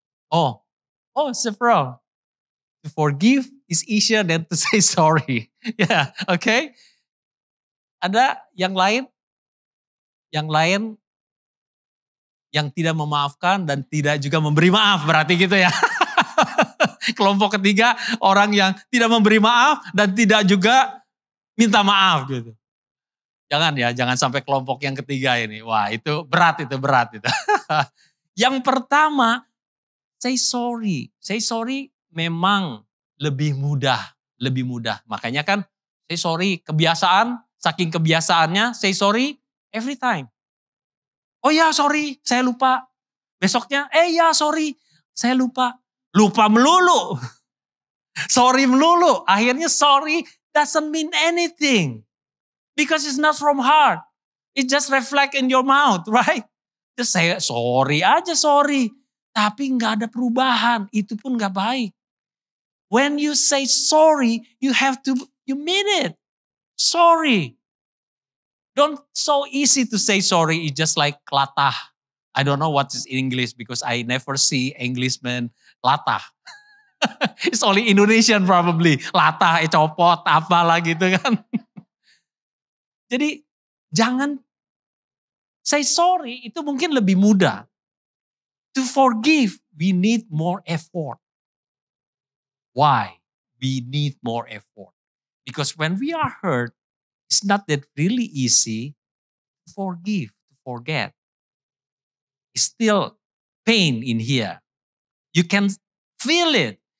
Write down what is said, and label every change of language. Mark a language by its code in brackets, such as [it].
[en] Oh, several. To forgive is easier than to say sorry. Yeah, okay. [id] Ada yang lain? Yang lain yang tidak memaafkan dan tidak juga memberi maaf, berarti gitu ya. Kelompok ketiga, orang yang tidak memberi maaf dan tidak juga minta maaf gitu. Jangan sampai kelompok yang ketiga ini. Wah, itu berat itu. Yang pertama, say sorry. Say sorry memang lebih mudah. Makanya kan say sorry kebiasaan, saking kebiasaannya [en] say sorry every time. [id] Oh ya sorry, saya lupa. Besoknya, ya sorry, saya lupa. Lupa melulu. Sorry melulu. [en] Akhirnya sorry doesn't mean anything. Because it's not from heart. It just reflect in your mouth, right? Just say sorry aja, sorry. [id] Tapi gak ada perubahan, itu pun gak baik. [en] When you say sorry, you mean it. Sorry. Don't so easy to say sorry, it's just like latah. I don't know what is English because I never see Englishman latah. It's only Indonesian probably. [id] Latah, copot, apalah gitu kan. Jadi jangan say sorry itu mungkin lebih mudah. [en] To forgive, we need more effort. Why? We need more effort. Because when we are hurt, it's not that really easy to forgive, to forget. It's still pain in here. You can feel it.